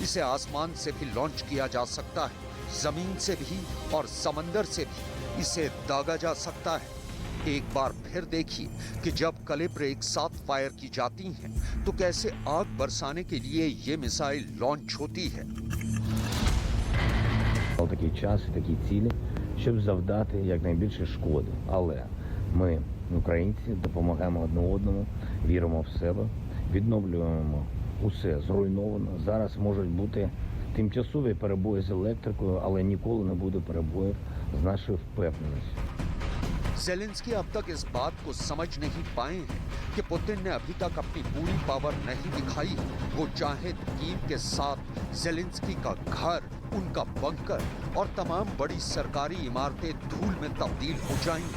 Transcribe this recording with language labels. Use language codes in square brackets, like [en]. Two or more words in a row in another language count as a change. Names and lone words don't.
[hi] इसे आसमान से भी लॉन्च किया जा सकता है, जमीन से भी और समंदर से भी इसे दागा जा सकता है। एक बार फिर देखिए कि जब कलिब्र एक साथ फायर की जाती हैं, तो कैसे आग बरसाने के लिए ये मिसाइल लॉन्च होती है। [uk] Такий час і такі цілі, щоб завдати якнайбільше шкоди. Але ми, українці, допомагаємо одне одному, віримо в себе, відновлюємо усе зруйновано. Зараз можуть бути тимчасові перебої з електрикою, але ніколи не буде перебоїв з нашою впевненістю. [hi] ज़ेलेंस्की अब तक इस बात को समझ नहीं पाए हैं कि पुतिन ने अभी तक अपनी पूरी पावर नहीं दिखाई। वो चाहे तो कीव के साथ ज़ेलेंस्की का घर, उनका बंकर और तमाम बड़ी सरकारी इमारतें धूल में तब्दील हो जाएंगी।